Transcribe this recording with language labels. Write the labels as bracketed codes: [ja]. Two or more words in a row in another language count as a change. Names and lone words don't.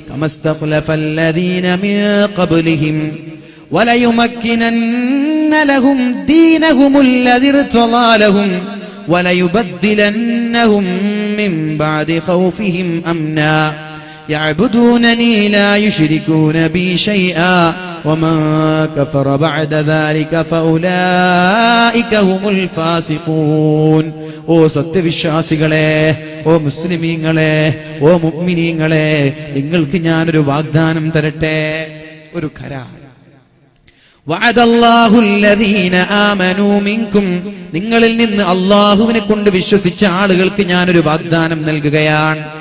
[ar] كما استخلف الذين من قبلهم وليمكنن لهم دينهم الذي ارتضى لهم وليبدلنهم من بعد خوفهم أمنا يعبدونني لا يشركون بي شيئا ومن كفر بعد ذلك فأولئك هم الفاسقون. [ml] ഓ സത്യവിശ്വാസികളെ, ഓ മുസ്ലിമീങ്ങളെ, ഓ മുഅ്മിനീങ്ങളെ, നിങ്ങൾക്ക് ഞാനൊരു വാഗ്ദാനം തരട്ടെ, ഒരു കരാർ. [ar] وعد الله الذين آمنوا منكم, [ml] നിങ്ങളിൽ നിന്ന് അല്ലാഹുവിനെ കൊണ്ട് വിശ്വസിച്ച ആളുകൾക്ക് ഞാനൊരു വാഗ്ദാനം നൽകുകയാണ്.